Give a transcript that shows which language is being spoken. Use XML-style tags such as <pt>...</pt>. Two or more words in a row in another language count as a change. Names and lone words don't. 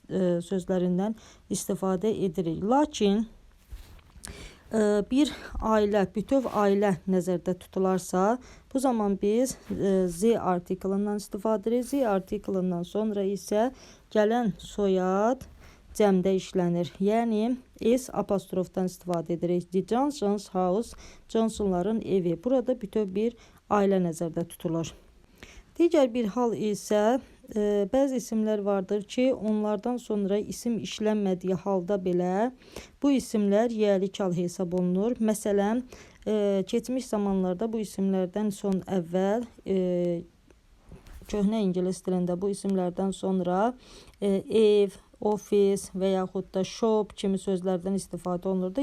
<az>sözlərindən istifadə edirik. Lakin bir ailə, bütöv ailə nəzərdə tutularsa, bu zaman biz z artiklından istifadə edirik. Z artiklından sonra isə gələn soyad cəmdə işlənir. Yəni s apostrofdan istifadə edirik.</az> <en>The Johnson's house,</en> <az>Johnsonların evi. Burada bütöv bir ailə nəzərdə tutulur. Digər bir hal isə bəzi isimlər vardır ki, onlardan sonra isim işlənmədiyi halda belə bu isimlər yiyəli hal hesab olunur. Məsələn, keçmiş zamanlarda bu isimlərdən son əvvəl köhnə ingilis dilində bu isimlərdən sonra ev, office və yaxud da shop kimi sözlərdən istifadə olunurdu.</az>